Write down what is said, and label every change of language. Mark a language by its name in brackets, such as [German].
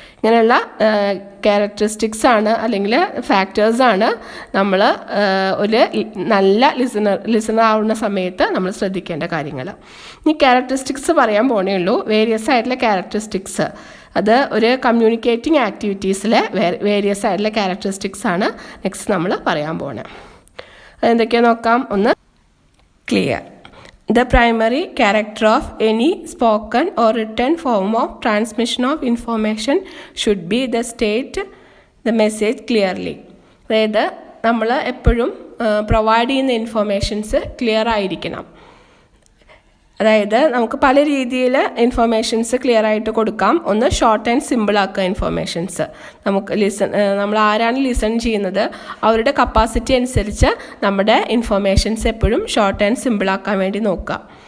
[Malayalam] ഇങ്ങനെയുള്ള ക്യാരക്ടറിസ്റ്റിക്സ് ആണ് അല്ലെങ്കിൽ ഫാക്ടേഴ്സാണ് നമ്മൾ ഒരു നല്ല ലിസണർ ആവുന്ന സമയത്ത് നമ്മൾ ശ്രദ്ധിക്കേണ്ട കാര്യങ്ങൾ. ഈ ക്യാരക്ടറിസ്റ്റിക്സ് പറയാൻ പോണേ ഉള്ളൂ, വേരിയസ് ആയിട്ടുള്ള ക്യാരക്ടറിസ്റ്റിക്സ്. അത് ഒരു കമ്മ്യൂണിക്കേറ്റിംഗ് ആക്ടിവിറ്റീസിലെ വേരിയസ് ആയിട്ടുള്ള ക്യാരക്ടറിസ്റ്റിക്സ് ആണ് നെക്സ്റ്റ് നമ്മൾ പറയാൻ പോകുന്നത്. അതെന്തൊക്കെയാണെന്ന് നോക്കാം. ഒന്ന്, clear. [English] The primary character of any spoken or written form of transmission of information should be the state the message clearly. [Malayalam] അതായത് നമ്മൾ എപ്പോഴും പ്രൊവൈഡ് ചെയ്യുന്ന ഇൻഫോർമേഷൻസ് ക്ലിയർ ആയിരിക്കണം. അതായത് നമുക്ക് പല രീതിയിൽ ഇൻഫോർമേഷൻസ് ക്ലിയർ ആയിട്ട് കൊടുക്കാം. ഒന്ന്, ഷോർട്ട് ആൻഡ് സിമ്പിൾ ആക്കുക ഇൻഫോർമേഷൻസ്. നമ്മൾ ആരാണ് ലിസൺ ചെയ്യുന്നത് അവരുടെ കപ്പാസിറ്റി അനുസരിച്ച് നമ്മുടെ ഇൻഫോർമേഷൻസ് എപ്പോഴും ഷോർട്ട് ആൻഡ് സിമ്പിൾ ആക്കാൻ വേണ്ടി നോക്കുക.